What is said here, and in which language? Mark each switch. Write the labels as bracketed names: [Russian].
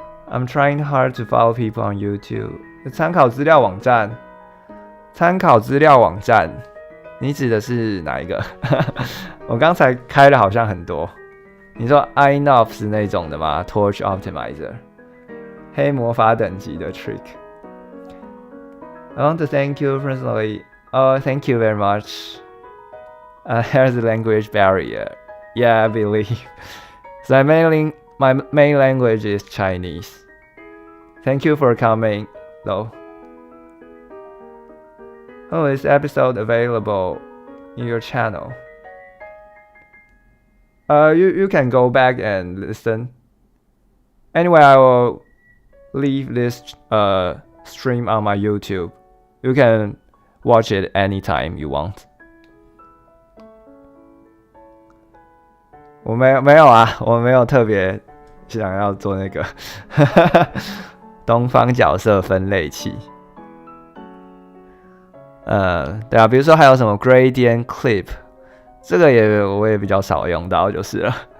[English] I'm trying hard to follow people on YouTube。 [Chinese] 参考资料网站，你指的是哪一个？我刚才开了好像很多。你说 iNof 是那种的吗 ？Torch Optimizer， 黑魔法等级的 trick。 [English] I want to thank you personally. Oh, thank you very much. Here's the language barrier. Yeah, I believe. So my main language is Chinese. Thank you for coming, though. Oh, is episode available in your channel? You can go back and listen. Anyway, I will leave this stream on my YouTube. You can watch it anytime you want. [Chinese] 我没有啊，我没有特别想要做那个东方角色分类器。对啊，比如说还有什么 gradient clip， 这个我也比较少用到就是了。